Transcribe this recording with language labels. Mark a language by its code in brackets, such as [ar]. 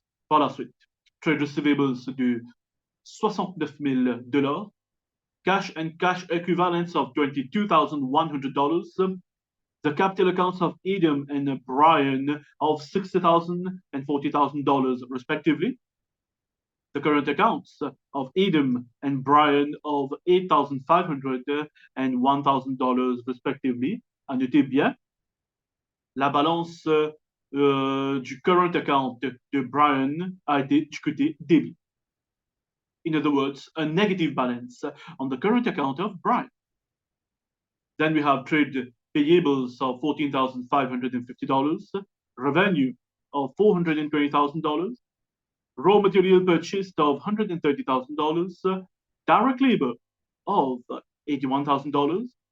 [fr] Par la suite, [en] trade receivables de $69,000, cash and cash equivalents of $22,100, the capital accounts of Adam and Brian of $60,000 and $40,000 respectively, the current accounts of Adam and Brian of $8,500 and $1,000 respectively. [fr] À noter bien, la balance du current account de Brian a été du côté débit. [en] In other words, a negative balance on the current account of Brian. Then we have trade payables of $14,550, revenue of $420,000, raw material purchased of $130,000, direct labor of $81,000,